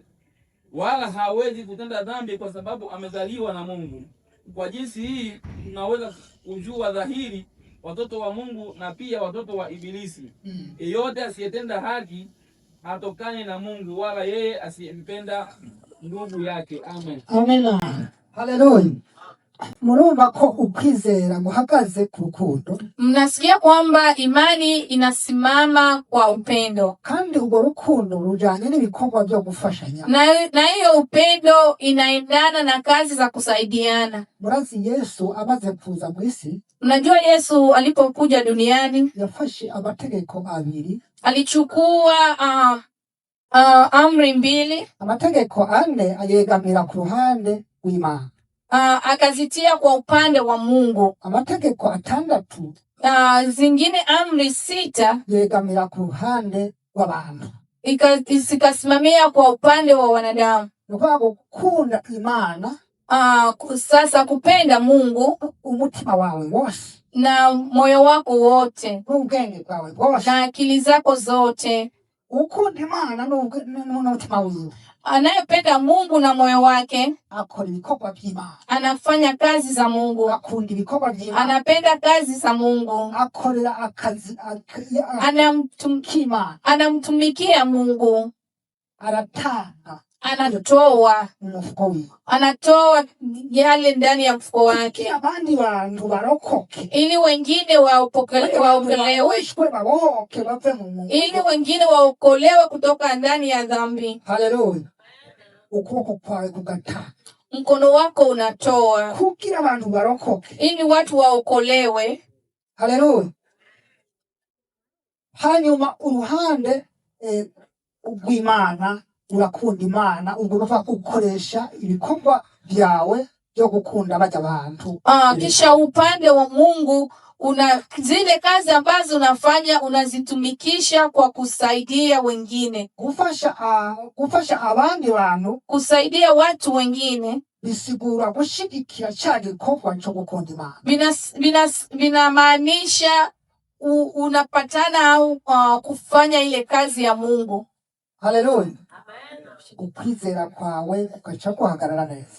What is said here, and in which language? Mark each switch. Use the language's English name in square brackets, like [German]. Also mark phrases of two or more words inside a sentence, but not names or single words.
[Swahili] Wala hawezi kutenda dhambi kwa sababu amezaliwa na Mungu. Kwa jinsi hii tunaweza kujua dhahiri watoto wa Mungu na pia watoto wa Ibilisi. Yeyote asiyetenda haki hatokani na Mungu, wala yeye asiyempenda ndugu yake. Amen. Amen. Haleluya. [Rundi] Murumva ko ukwizera guhagaze ku rukundo. [Swahili] Mnasikia kwamba imani inasimama kwa upendo, [Rundi] kandi urwo rukundo rujanye n'ibikorwa byo gufashanya, [Swahili] na hiyo upendo inaendana na kazi za kusaidiana. [Rundi] Murazi Yesu amaze kuza mu isi, [Swahili] unajua Yesu alipokuja duniani [Rundi] yafashe amategeko abiri, [Swahili] alichukua amri 2, [Rundi] amategeko 4 ayegamira ku ruhande rw'Imana, [Swahili] akazitia kwa upande wa Mungu. [Rundi] Amategeko 6, [Swahili] zingine amri 6 [Rundi] yegamira ku ruhande rw'abantu, [Swahili] ikasimamia kwa upande wa wanadamu. [Rundi] Nuko gukunda Imana, [Swahili] sasa kupenda Mungu [Rundi] umutima wawe wose [Swahili] na moyo wako wote, [Rundi] n'ubwenge bwawe bwose [Swahili] na akili zako zote. [Rundi] Ukunda Imana n'umutima wawe. [Swahili] Anayependa Mungu na moyo wake [Rundi] akora ibikorwa by'Imana, [Swahili] anafanya kazi za Mungu. [Rundi] Akunda ibikorwa by'Imana, [Swahili] anapenda kazi za Mungu, [Rundi] akorera akazi [Swahili] anamtumikia Mungu, [Rundi] aratanga, [Swahili] anatoa mfuko, anatoa yale ndani ya mfuko wake, [Rundi] abandi bantu barokoke, [Swahili] ili wengine waokolewe, ili wengine waokolewe kutoka ndani ya dhambi. Haleluya. [Rundi] Ukuboko kwawe kugatanga, [Swahili] mkono wako unatoa [Rundi] kugira abantu barokoke, [Swahili] ili watu waokolewe. Haleluya. [Rundi] Hanyuma uruhande rw'Imana, urakunda Imana, ugomba gukoresha ibikorwa byawe byo gukunda bajya abantu. [Swahili] Kisha upande wa Mungu zile kazi ambazo unafanya unazitumikisha kwa kusaidia wengine, [Rundi] gufasha abandi bantu, [Swahili] kusaidia watu wengine. [Rundi] Bisigura gushigikira cya gikorwa cyo gukunda Imana. [Swahili] Binamaanisha unapatana au kufanya ile kazi ya Mungu. Haleluya. [Rundi] Ukwizera kwawe kukacha kuhagarara neza,